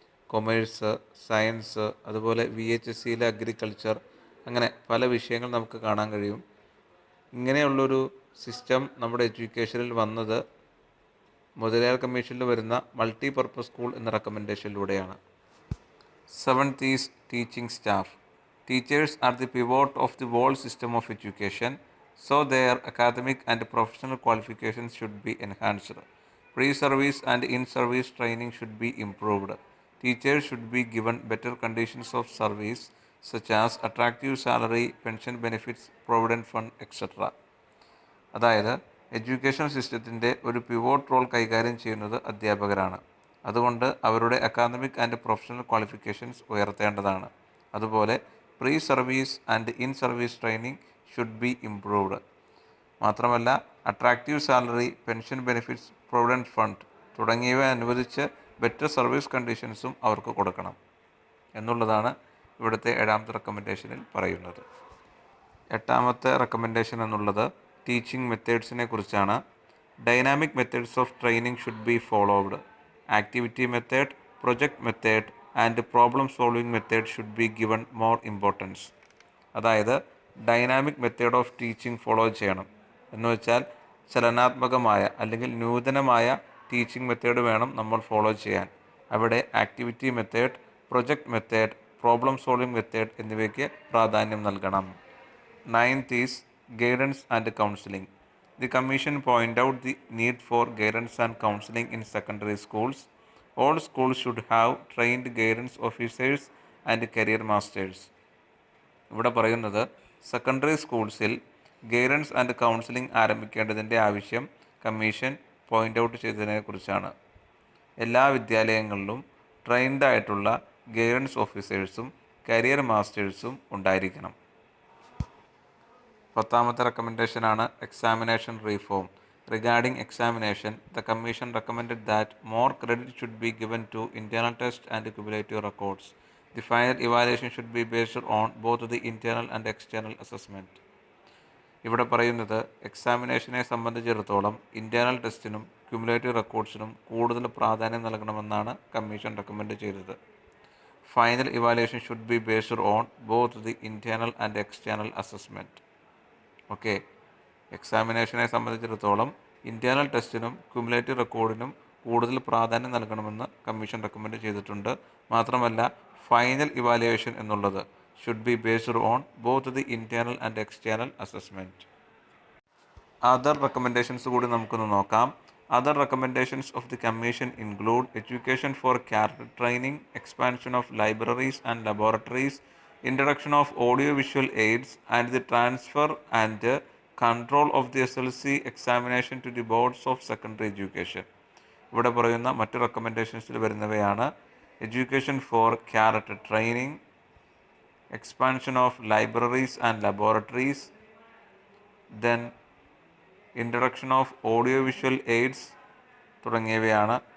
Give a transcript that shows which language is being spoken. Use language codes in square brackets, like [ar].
[ml] Commerce, science, അതുപോലെ VHSCയിലെ agriculture, അങ്ങനെ പല വിഷയങ്ങൾ നമുക്ക് കാണാൻ കഴിയും. ഇങ്ങനെയുള്ളൊരു സിസ്റ്റം നമ്മുടെ എഡ്യൂക്കേഷനിൽ വന്നത് മുതലയാർ കമ്മീഷനിൽ വരുന്ന മൾട്ടി പർപ്പസ് സ്കൂൾ എന്ന റെക്കമെൻഡേഷനിലൂടെയാണ്. [en] 7th is teaching staff. Teachers are the pivot of the whole system of education, so their academic and professional qualifications should be enhanced. Pre-service and in-service training should be improved. Teachers should be given better conditions of service such as attractive salary, pension benefits, provident fund, etc. [ml] അതായത് education സിസ്റ്റത്തിൻ്റെ ഒരു pivot role കൈകാര്യം ചെയ്യുന്നത് അധ്യാപകരാണ്. അതുകൊണ്ട് അവരുടെ academic and professional qualifications ഉയർത്തേണ്ടതാണ്. അതുപോലെ [en] Pre service and in service training should be improved. [ml] മാത്രമല്ല attractive salary, pension benefits, provident fund തുടങ്ങിയവ അനുവദിച്ച് ബെറ്റർ സർവീസ് കണ്ടീഷൻസും അവർക്ക് കൊടുക്കണം എന്നുള്ളതാണ് ഇവിടുത്തെ 7ാമത്തെ റെക്കമെൻഡേഷനിൽ പറയുന്നത്. 8ാമത്തെ റെക്കമെൻഡേഷൻ എന്നുള്ളത് ടീച്ചിങ് മെത്തേഡ്സിനെ കുറിച്ചാണ്. [en] Dynamic methods of training should be followed. Activity method, project method and problem solving method should be given more importance. [ml] അതായത് dynamic method of teaching follow ചെയ്യണം എന്ന് വെച്ചാൽ ചലനാത്മകമായ അല്ലെങ്കിൽ നൂതനമായ ടീച്ചിങ് മെത്തേഡ് വേണം നമ്മൾ ഫോളോ ചെയ്യാൻ. അവിടെ activity method, project method, problem solving method എന്നിവയ്ക്ക് പ്രാധാന്യം നൽകണം. [en] 9th is guidance and counseling. The Commission point out the need for guidance and counseling in secondary schools. All schools should have trained guidance officers and career masters. [ml] ഇവിടെ പറയുന്നത് secondary സ്കൂൾസിൽ guidance and counselling ആരംഭിക്കേണ്ടതിൻ്റെ ആവശ്യം commission point out ചെയ്തതിനെക്കുറിച്ചാണ്. എല്ലാ വിദ്യാലയങ്ങളിലും trained ആയിട്ടുള്ള guidance ഓഫീസേഴ്സും career മാസ്റ്റേഴ്സും ഉണ്ടായിരിക്കണം. 10ാമത്തെ റെക്കമെൻഡേഷനാണ് examination reform. [en] Regarding examination, the Commission recommended that more credit should be given to internal test and cumulative records. The final evaluation should be based on both the internal and external assessment. [ml] ഇവിടെ പറയുന്നത് എക്സാമിനേഷനെ സംബന്ധിച്ചിടത്തോളം internal ടെസ്റ്റിനും cumulative റെക്കോർഡ്സിനും കൂടുതൽ പ്രാധാന്യം നൽകണമെന്നാണ് commission recommend ചെയ്തത്. [en] Final evaluation should be based on both the internal and external assessment. [ml] Okay, എക്സാമിനേഷനെ സംബന്ധിച്ചിടത്തോളം internal ടെസ്റ്റിനും cumulative റെക്കോർഡിനും കൂടുതൽ പ്രാധാന്യം നൽകണമെന്ന് കമ്മീഷൻ റെക്കമെൻഡ് ചെയ്തിട്ടുണ്ട്. മാത്രമല്ല [en] final evaluation [ml] എന്നുള്ളത് [en] Should be based on both the internal and external assessment. [ml] Other recommendations കൂടി നമുക്കൊന്ന് നോക്കാം. [en] Other recommendations of the Commission include education for character training, expansion of libraries and laboratories, introduction of audiovisual aids, and the transfer and control of the SLC examination to the boards of secondary education. [ml] ഇവിടെ പറയുന്ന മറ്റ് റെക്കമെൻഡേഷൻസിൽ വരുന്നവയാണ് education for character training, [en] expansion of libraries and laboratories, then [ml] introduction of audio visual AIDS തുടങ്ങിയവയാണ്.